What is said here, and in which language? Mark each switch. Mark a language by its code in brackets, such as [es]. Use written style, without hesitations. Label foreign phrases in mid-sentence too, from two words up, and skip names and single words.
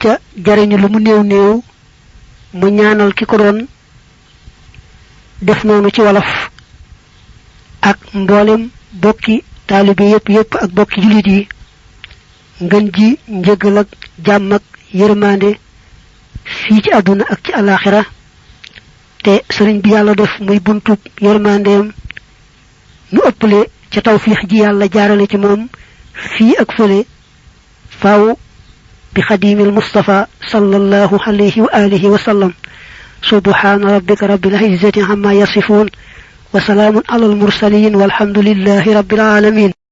[wo] ca jariñu lu mu néew néew mu ñaanal ki ko doon def noonu ci wolof ak mboolem bokki taalibe yépp ak bokki jullit yi ngën ji njëgal ak jàmm ak yërmande fii ci àdduna ak ci alaxira te sëriñ bi yàlla def muy buntub yërmandeem nu ëppale ca tawfiix ji yàlla jaarale ci moom fii ak fële faaw bi [ar] xadimil Mustafa صلى الله عليه وعلى آله وسلم سبحان ربك رب العزة عما يصفون وسلام على المرسلين والحمد لله رب العالمين